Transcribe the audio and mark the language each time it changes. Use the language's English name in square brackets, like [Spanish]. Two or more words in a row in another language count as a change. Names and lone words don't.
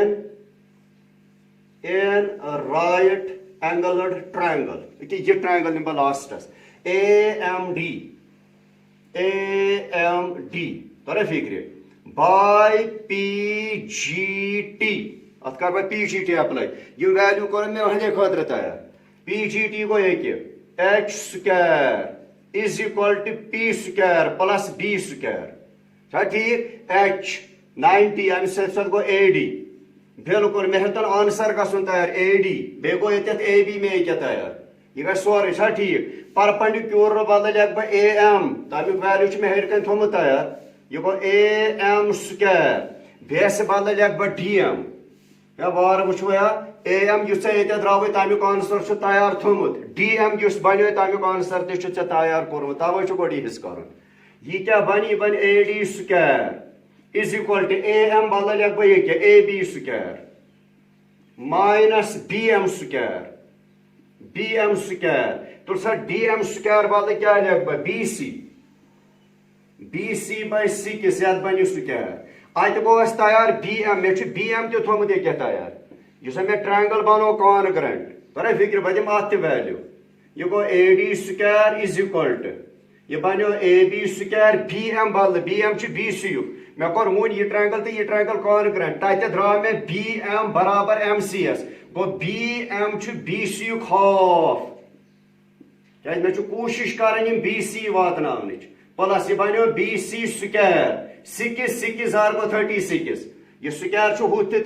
[English] in right angled triangle [Kashmiri] أکیٛاہ یہِ ٹرائنگل نِمہٕ بہٕ لاسٹس AMD تۄرا فِکرِ باے PGT اتھ کر بہٕ PGT اپلاے یہِ ویلیوٗ کوٚر مےٚ ہٕنٛدے خٲطرٕ تیار PGT گوٚو ییٚکہِ [English] H square is equal to P square plus B square [Kashmiri] چھا ٹھیٖک H 90 امہِ سۭتۍ سۭتۍ گوٚو AD بالکل مےٚ ہیوٚتن آنسر گژھُن تیار AD بیٚیہِ گوٚو ییٚتٮ۪تھ AB مےٚ ییٚکیٛاہ تیار یہ گژھِ سورُے چھا ٹھیٖک پرپنڈِکیوٗلر بدل لیکھٕ بہٕ AM تمیُک ویلیوٗ چھُ مےٚ ہیٚرِ کَنۍ تھوٚمُت تیار یہ گوٚو [English] AM square [Kashmiri] بیسہِ بدل لیکھٕ بہٕ DM یا وارٕ وٕچھو یا AM یُس ژےٚ ییٚتٮ۪تھ درٛاوٕے تمیُک آنسر چھُ تیار تھوٚمُت DM یُس بنیو تمیُک آنسر تہِ چھُ ژےٚ تیار کوٚرمُت تَوَے چھُ گۄڈٕ یہِ حِصہٕ کَرُن یہِ کیٛاہ بنہِ یہِ بنہِ [English] AD square is equal to AM [Kashmiri] بدل لیکھٕ بہٕ ییٚکیٛاہ [English] AB square minus BM square BM square [Kashmiri] تُل سا [English] DM square [Kashmiri] بدل کیٛاہ لیکھٕ بہٕ [English] BC by 6 [Kashmiri] یتھ بنہِ سکویر اتہِ گوٚو اَسہِ تیار BM مےٚ چھُ BM تہِ تھوٚمُت ییٚکیٛاہ تیار یُس مےٚ ٹرٛینگل بنوو کانگرنٹ تۄرا فِکرِ بہٕ دِمہٕ اتھ تہِ ویلیوٗ یہِ گوٚو [English] AD square is equal to [Kashmiri] یہِ بنیو [English] AB square [Kashmiri] BM بدل BM چھُ BC یُک مےٚ کوٚر وُنۍ یہِ ٹرٛینگل تہٕ یہِ ٹرٛینگل کانگرنٹ تتہِ درٛاو مےٚ BM برابر MCS گوٚو BM چھُ BC یُک ہاف کیٛازِ مےٚ چھُ کوٗشش کران یِم BC واتناونٕچ پلس یہ بنیو [English] BC square [Kashmiri] 6 زار گوٚو 36 یہ سکویر چھُ ہُتھ تہِ